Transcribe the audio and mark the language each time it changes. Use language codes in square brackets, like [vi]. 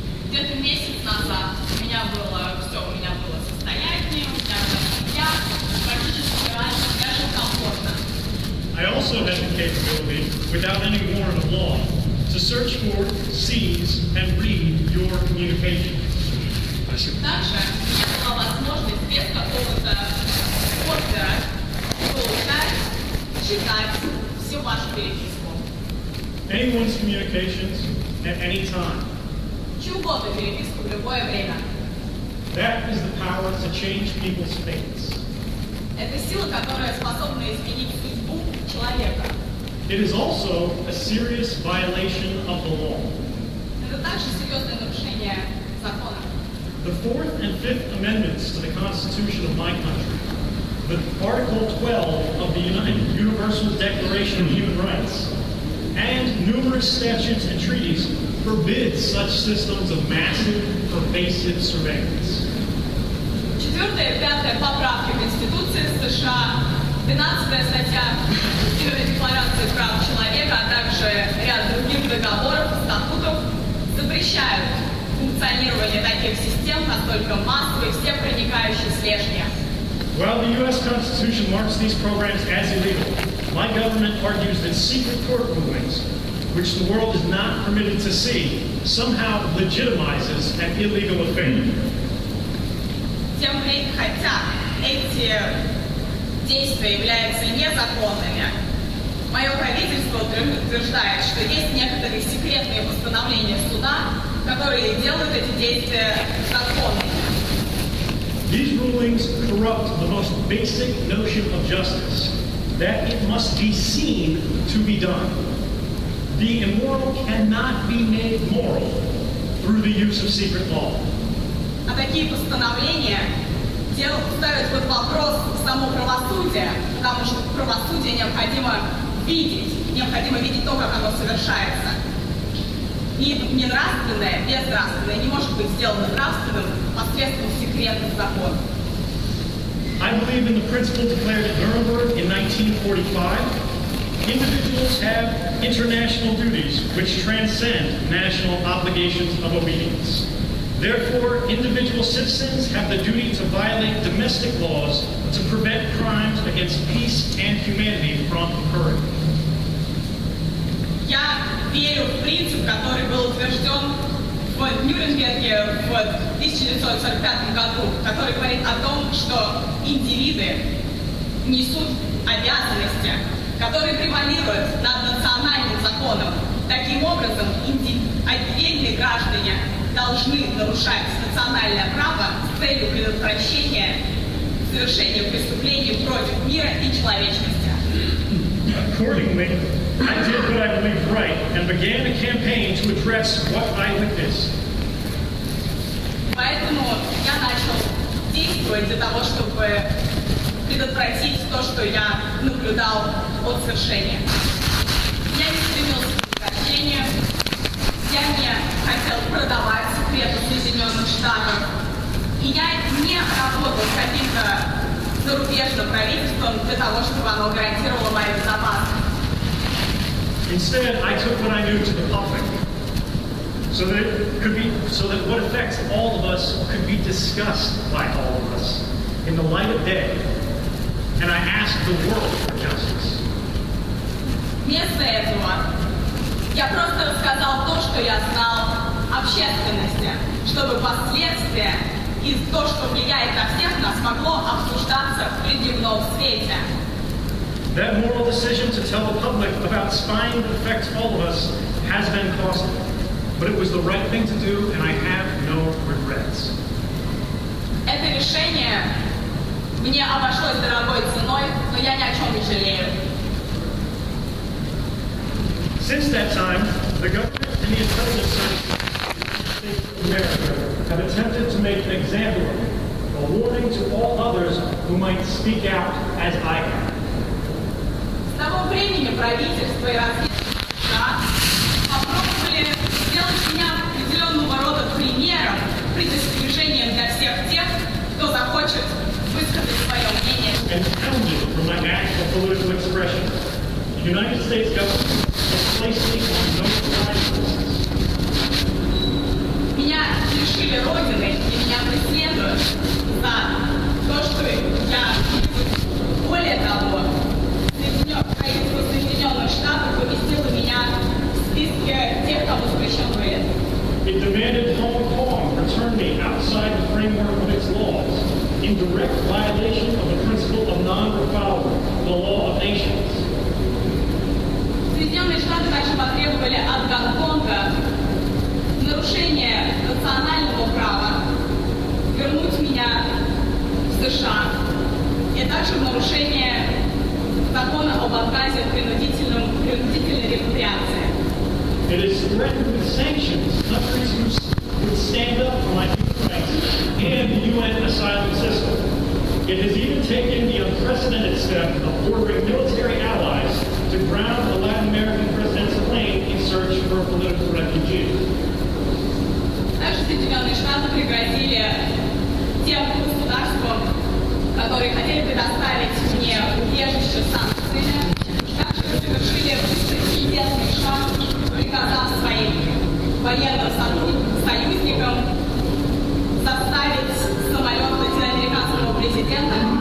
[ru] Где-то месяц назад у меня было состояние, у меня была семья, практически раньше даже комфортно. [en] I also had the capability, without any warrant of law, to search for, seize, and read your communications. [ru] Также у меня была возможность без какого-то ордера получать, читать всю вашу переписку. [en] Anyone's communications at any time. [ru] Чью угодно переписку в любое время. [en] That is the power to change people's fates. [ru] Это сила, которая способна изменить судьбу человека. [en] It is also a serious violation of the law. [ru] Это также серьезное нарушение закона. [en] The Fourth and Fifth Amendments to the Constitution of my country, the Article 12 of the Universal Declaration of Human Rights, and numerous statutes and treaties forbid such systems of massive, pervasive surveillance. [ru] 4-я и 5-я поправки Конституции США, 12-я статья Декларации прав человека, а также ряд других договоров, статутов запрещают функционирование таких систем, настолько массовой, всепроникающей слежки. [en] While the U.S. Constitution marks these programs as illegal, my government argues that secret court rulings, which the world is not permitted to see, somehow legitimizes an illegal affair. [ru] Хотя эти действия являются незаконными, мое правительство утверждает, что есть некоторые секретные постановления суда, которые делают эти действия законными. [en] These rulings corrupt the most basic notion of justice, that it must be seen to be done. The immoral cannot be made moral through the use of secret law. [ru] А такие постановления ставят под вопрос само правосудие, потому что правосудие необходимо видеть то, как оно совершается. И нравственное, безнравственное не может быть сделано нравственным посредством секретных законов. [en] I believe in the principle declared at Nuremberg in 1945. Individuals have international duties which transcend national obligations of obedience. Therefore, individual citizens have the duty to violate domestic laws to prevent crimes against peace and humanity from occurring. [ru] Я верю в принцип, который был утвержден в Нюрнберге в 1945 году, который говорит о том, что индивиды несут обязанности, которые превалируют над национальным законом. Таким образом, отдельные граждане должны нарушать национальное право с целью предотвращения совершения преступлений против мира и человечности. [en] Accordingly, I did what I believed right and began a campaign to address what I witnessed. [ru] Поэтому я начал действовать для того, чтобы предотвратить то, что я наблюдал от совершения. Я не стремился к прекращению, я не хотел продавать секреты Соединенных Штатов, и я не работал с каким-то зарубежным правительством для того, чтобы оно гарантировало мою безопасность. [en] Instead, I took what I knew to the public, so that what affects all of us could be discussed by all of us in the light of day, and I asked the world for justice. [ru] Вместо этого я просто рассказал то, что я знал общественности, чтобы последствия и то, что влияет на всех нас, могло обсуждаться в дневном свете. [en] That moral decision to tell the public about spying that affects all of us has been costly, but it was the right thing to do, and I have no regrets. [ru] Это решение мне обошлось дорогой ценой, но я ни о чем не жалею. [en] Since that time, the government and the intelligence services of America have attempted to make an example of me, a warning to all others who might speak out as I have. [ru] С того времени правительство и разведка США попробовали сделать меня определенного рода примером, предостережением для всех тех, кто захочет высказать свое мнение. [en] And pounded from my actual political expression, the United States government has placed me on no side. [ru] лишили Родины и меня преследуют за то, что я... Более того, правительство Соединенных Штатов поместило меня в списке тех, кому запрещен выезд. [en] It demanded Hong Kong return me outside the framework of its laws, in direct violation of the principle of non-refoulement, the law of nations. [ru] Соединенные Штаты также потребовали от Гонконга нарушение национального права вернуть меня в США, и также нарушение закона об отказе от принудительной репатриации. [en] It is threatened with sanctions countries who would stand up for my human rights and the UN asylum system. It has even taken the unprecedented step of ordering military allies to ground a Latin American president's plane in search for a political refugee. [ru] Также Соединенные Штаты пригрозили тем государствам, которые хотели предоставить мне убежище санкциями, также совершили прецедентный шаг, приказав своим военным союзникам заставить самолет латиноамериканского президента